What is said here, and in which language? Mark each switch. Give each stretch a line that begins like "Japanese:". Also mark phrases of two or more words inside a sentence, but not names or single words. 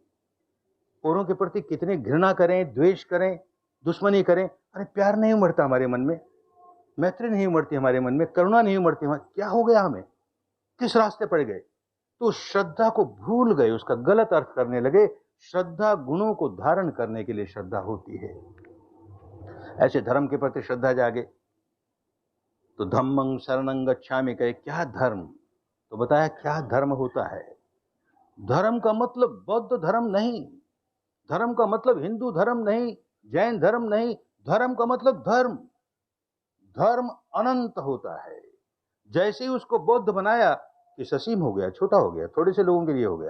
Hindi: औरों के प्रति कितने घृणा करें, द्वेष करें, दुश्मनी करें, अरे प्यार नहीं उमड़ता हमारे मन में, मैत्री नहीं उमड़ती हमारे मन में, करुणा नहीं उमड़ती। क्या हो गया हमें, किस रास्ते पड़ गए? तो श्रद्धा को भूल गए, उसका गलत अर्थ करने लगे। श्रद्धा गुणों को धारण करने के लिए श्रद्धा होती है। ऐसे धर्म के प्रति श्रद्धा जागे तो
Pali: धम्मं शरणं गच्छामि
Hindi: कहे, क्या धर्म? तो बताया क्या धर्म होता है। धर्म का मतलब बौद्ध धर्म नहीं, धर्म का मतलब हिंदू धर्म नहीं, जैन धर्म नहीं। धर्म का मतलब धर्म, धर्म अनंत होता है। जैसे ही उसको बौद्ध बनाया कि ससीम हो गया, छोटा हो गया, थोड़े से लोगों के लिए हो गया।